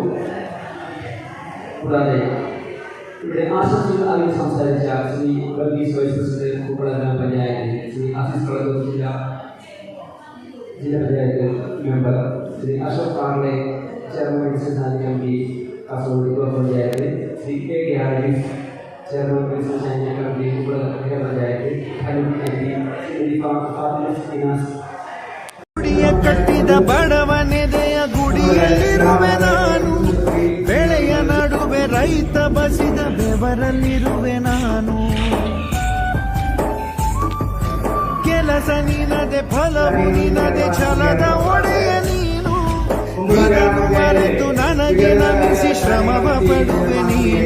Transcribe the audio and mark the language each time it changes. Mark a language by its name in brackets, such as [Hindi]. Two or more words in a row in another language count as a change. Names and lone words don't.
[Malayalam] കൂടാതെ ഇവിടെ ആശംസകൾ അറിയിച്ച് സംസാരിച്ച ശ്രീ വർഗീസ് [English] vice president [Malayalam] കുമ്പള ഗ്രാമപഞ്ചായത്ത്, ശ്രീ അസീസ് കളക്ടർ ജില്ലാ പഞ്ചായത്ത് മെമ്പർ ശ്രീ അശോക് കാർലെ, [English] chairman business and committee [Malayalam] കാസർഗോഡ് ബ്ലോക്ക് പഞ്ചായത്ത്, ശ്രീ KK ഹാരിസ്, [English] chairman business and committee [Malayalam] കുമ്പള ഗ്രാമപഞ്ചായത്ത്, [Kannada] ಕಟ್ಟಿದ ಬಡವನೆದೆಯ ಗುಡಿಯಲ್ಲಿರುವೆ ನಾನು, ಬೆಳೆಯ ನಡುವೆ ರೈತ ಬಸಿದ ಬೆವರಲ್ಲಿರುವೆ ನಾನು. ಕೆಲಸ ನಿನದೆ ಫಲವು ನಿನದೆ ಛಲದ ಒಡೆಯ ನೀನು, ಇದನ್ನು ಮರೆತು ನನಗೆ ನಮಿಸಿ ಶ್ರಮವ ಪಡುವೆ ನೀನು.